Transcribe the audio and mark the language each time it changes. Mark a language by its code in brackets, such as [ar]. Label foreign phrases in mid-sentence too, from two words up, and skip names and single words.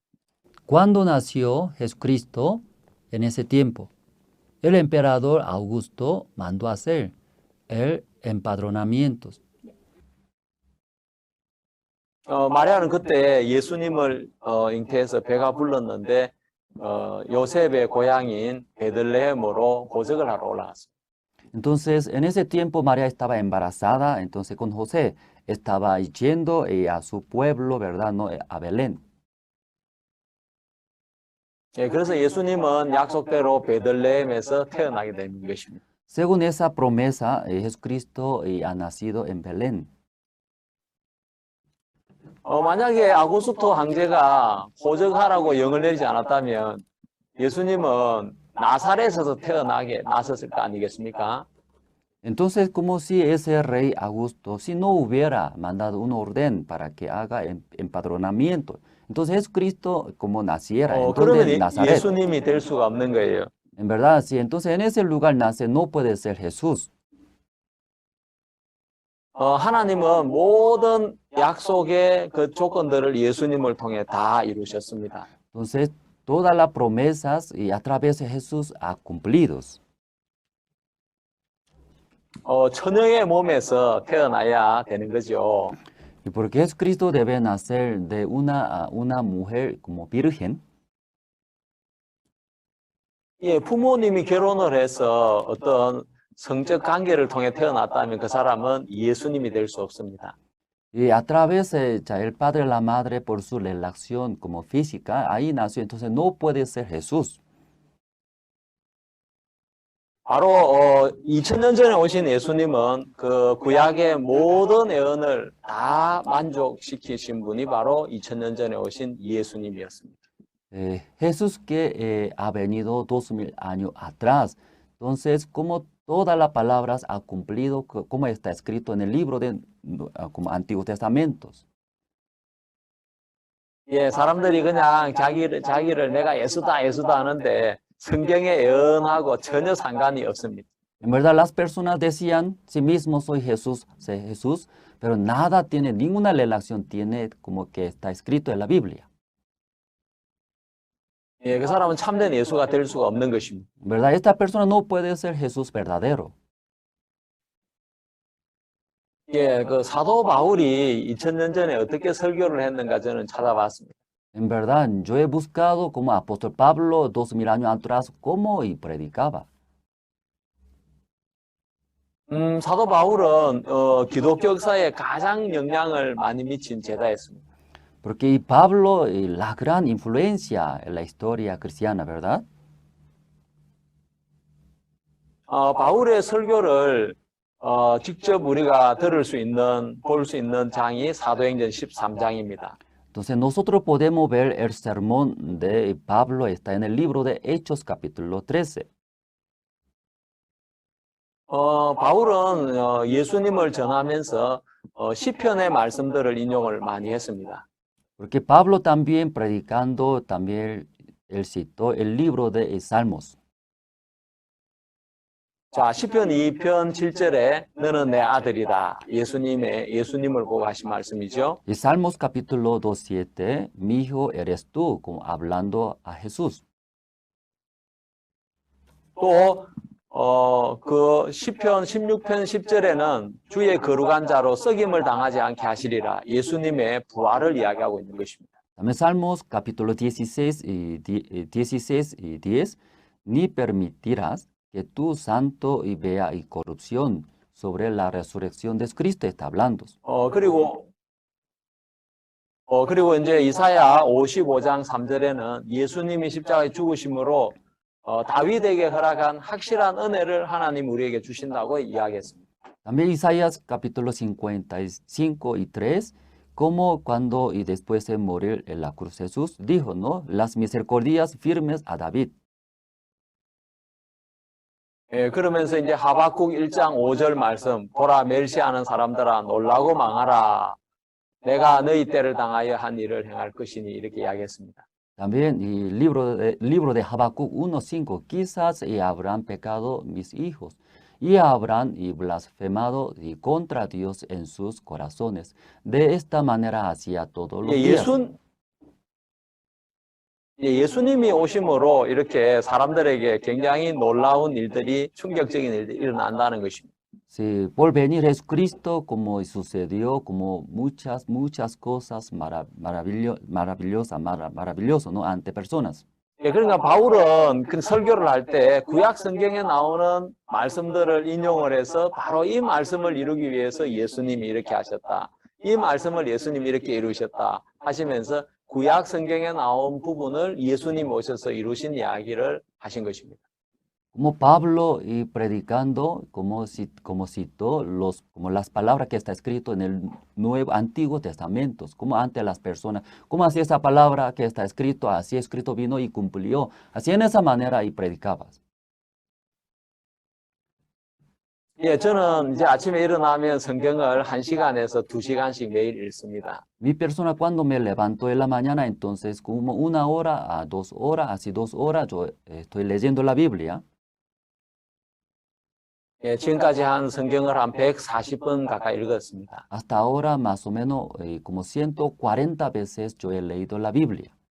[es] Cuando nació Jesucristo, en ese tiempo, el emperador Augusto mandó hacer el empadronamiento. [ko] 마리아는 그때 예수님을 잉태해서 배가 불렀는데 요셉의 고향인 베들레헴으로 호적을 하러 올라갔습니다. [es] Entonces, en ese tiempo María estaba embarazada, entonces con José estaba yendo a su pueblo, ¿verdad? No, a Belén. [ko] 예, 그래서 예수님은 약속대로 베들레헴에서 태어나게 된 것입니다. [es] Según esa promesa, Jesucristo ha nacido en Belén. [ko] 만약에 아구스토 황제가 호적하라고 영을 내리지 않았다면 예수님은 나사렛에서 태어나게 나섰을 거 아니겠습니까? [es] Entonces, como si ese rey Augusto, si no hubiera mandado un orden para que haga empadronamiento, entonces Jesucristo como naciera en Nazaret. [ko] 예수님이 될 수가 없는 거예요. [es] En verdad, sí. Entonces, en ese lugar nace, no puede ser Jesús. [ko] 하나님은 모든 약속의 그 조건들을 예수님을 통해 다 이루셨습니다. [es] Entonces, todas las promesas y a través de Jesús ha cumplidos. [ko] 처녀의 몸에서 태어나야 되는 거죠. [es] Y porque Jesucristo debe nacer de una mujer como virgen. [ko] 예, 부모님이 결혼을 해서 어떤 성적 관계를 통해 태어났다면 그 사람은 예수님이 될 수 없습니다. [es] Y a través de el padre y la madre por su relación como física, ahí nació, entonces no puede ser Jesús. [ko] 바로 2000년 전에 오신 예수님은 그 구약의 모든 예언을 다 만족시키신 분이 바로 2000년 전에 오신 예수님이었습니다. [es] Jesús que ha venido 2000 años atrás. Entonces, como todas las palabras ha cumplido, como está escrito en el libro de como Antiguos Testamentos. [ko] 예, 사람들이 그냥 자기를 내가 예수다 하는데 성경의 예언하고 전혀 상관이 없습니다. [es] En verdad, las personas decían, sí mismo soy Jesús, pero nada tiene, ninguna relación tiene como que está escrito en la Biblia. [ko] 예, 그 사람은 참된 예수가 될 수가 없는 것입니다. [es] En verdad, esta persona no puede ser Jesús verdadero. [ko] 예, 그 사도 바울이 2000년 전에 어떻게 설교를 했는가 저는 찾아봤습니다. [es] En verdad, yo he buscado como apóstol Pablo 2000 años atrás cómo y predicaba. [ko] 사도 바울은 기독교 역사에 가장 영향을 많이 미친 제자였습니다. [es] Porque Pablo, la gran influencia en la historia cristiana, ¿verdad? [ko] 바울의 설교를 직접 우리가 볼 수 있는 장이 사도행전 13장입니다. [es] Entonces nosotros podemos ver el sermón de Pablo, está en el libro de Hechos capítulo 13. [ko] 바울은 예수님을 전하면서 시편의 말씀들을 인용을 많이 했습니다. [es] Porque Pablo también predicando, también él citó el libro de Salmos. [ko] 자, 시편 2편 7절에 너는 내 아들이다. 예수님을 보고 하신 말씀이죠. [es] Y Salmos capítulo 2:7, mi hijo eres tú, como hablando a Jesús. [ko] 또 그 시편 16편 10절에는 주의 거룩한 자로 썩임을 당하지 않게 하시리라. 예수님의 부활을 이야기하고 있는 것입니다. [es] También Salmos capítulo 16 y 10, ni permitirás que tu santo y vea y corrupción sobre la resurrección de Cristo está hablando. [ko] 그리고 이제 이사야 55장 3절에는 예수님이 십자가에 죽으심으로 다윗에게 허락한 확실한 은혜를 하나님 우리에게 주신다고 이야기했습니다. [es] También Isaías capítulo 55 y 3, como cuando y después de morir en la cruz Jesús dijo, ¿no? Las misericordias firmes a David. [ko] 예, 그러면서 이제 하박국 1장 5절 말씀, 보라 멸시하는 사람들아 놀라고 망하라. 내가 너희 때를 당하여 한 일을 행할 것이니 이렇게 이야기했습니다. [es] También el libro de Habacuc 1:5, quizás y habrán pecado mis hijos, y habrán y blasfemado y contra Dios en sus corazones. De esta manera hacía todos los días. [ko] 예수님이 오심으로 이렇게 사람들에게 굉장히 놀라운 일들이, 충격적인 일들이 일어난다는 것입니다. [es] Sí, por venir Jesucristo, como sucedió, como muchas cosas maravillosas, ¿no? Ante personas. [ko] 예, 그러니까 바울은 그 설교를 할 때 구약 성경에 나오는 말씀들을 인용을 해서 바로 이 말씀을 이루기 위해서 예수님이 이렇게 하셨다. 이 말씀을 예수님이 이렇게 이루셨다 하시면서 구약 성경에 나온 부분을 예수님 오셔서 이루신 이야기를 하신 것입니다. [es] Como Pablo y predicando, como citó como las palabras que está escrito en el Antiguo Testamento, como ante las personas, como así esa palabra que está escrito, así escrito vino y cumplió, así en esa manera y predicabas. [ko] 예, 저는 이제 아침에 일어나면 성경을 1시간에서 2시간씩 매일 읽습니다. [es] Mi persona cuando me levanto en la mañana, entonces como 1 hora a 2 horas, así 2 horas, yo estoy leyendo la Biblia. [ko] 예, 지금까지 한 성경을 한 140번 가까이 읽었습니다. [es] Hasta ahora más o menos como 140 veces yo he leído la Biblia.